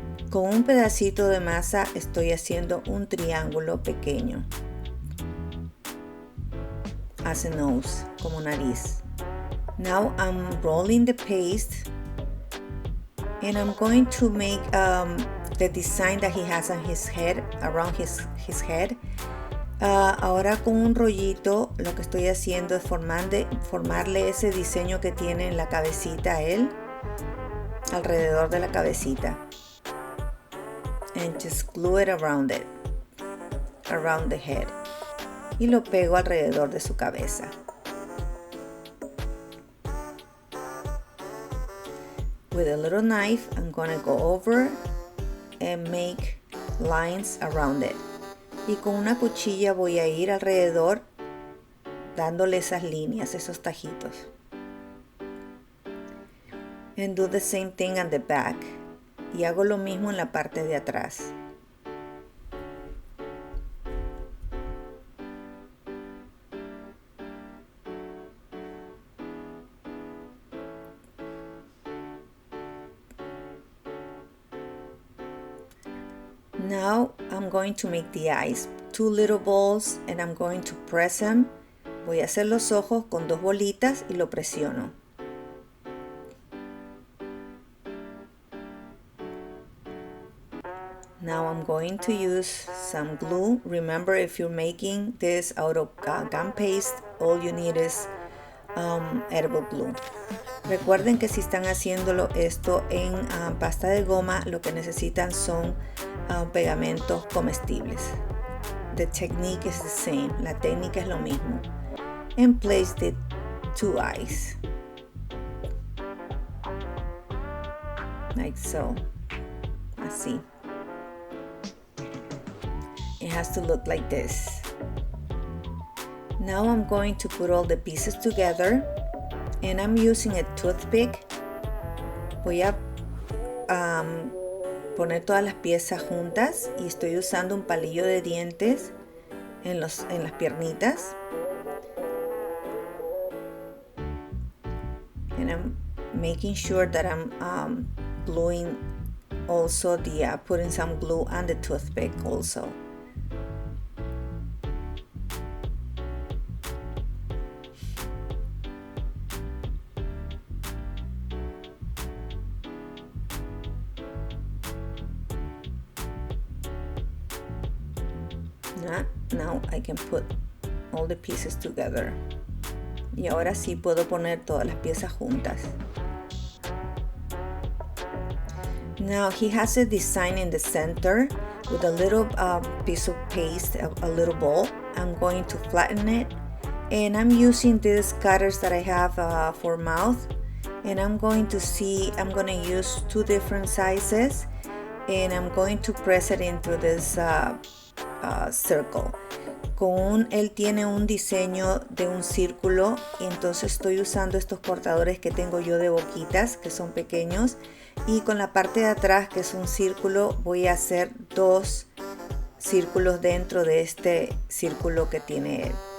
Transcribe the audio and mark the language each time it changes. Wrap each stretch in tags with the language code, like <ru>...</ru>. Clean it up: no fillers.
<es>Con un pedacito de masa estoy haciendo un triángulo pequeño.</es> <en>As a nose,</en> <es>como nariz.</es> <en>Now I'm rolling the paste and I'm going to make the design that he has on his head, around his head.</en> <es>Ahora con un rollito lo que estoy haciendo es formarle ese diseño que tiene en la cabecita a él, alrededor de la cabecita.</es> <en>And just glue it around the head.</en> <es>Y lo pego alrededor de su cabeza.</es> <en>With a little knife, I'm going to go over and make lines around it.</en> <es>Y con una cuchilla voy a ir alrededor dándole esas líneas, esos tajitos.</es> <en>And do the same thing on the back.</en> <es>Y hago lo mismo en la parte de atrás.</es> <en>Now I'm going to make the eyes. 2 little balls and I'm going to press them.</en> <es>Voy a hacer los ojos con 2 bolitas y lo presiono.</es> <en>Now I'm going to use some glue. Remember, if you're making this out of gum paste, all you need is edible glue.</en> <es>Recuerden que si están haciéndolo esto en pasta de goma, lo que necesitan son pegamentos comestibles.</es> <en>The technique is the same.</en> <es>La técnica es lo mismo.</es> <en>And place the 2 eyes. Like so.</en> <es>Así.</es> <en>It has to look like this. Now I'm going to put all the pieces together and I'm using a toothpick.</en> <es>Voy a poner todas las piezas juntas y estoy usando un palillo de dientes en las piernitas.</es> <en>And I'm making sure that I'm gluing also putting some glue on the toothpick also. Now I can put all the pieces together.</en> <es>Y ahora sí puedo poner todas las piezas juntas.</es> <en>Now he has a design in the center with a little piece of paste, a little ball. I'm going to flatten it, and I'm using these cutters that I have for mouth, and I'm going to use 2 different sizes, and I'm going to press it into this circle.</en> <es>Él tiene un diseño de un círculo, y entonces estoy usando estos cortadores que tengo yo de boquitas, que son pequeños, y con la parte de atrás, que es un círculo, voy a hacer 2 círculos dentro de este círculo que tiene él.</es>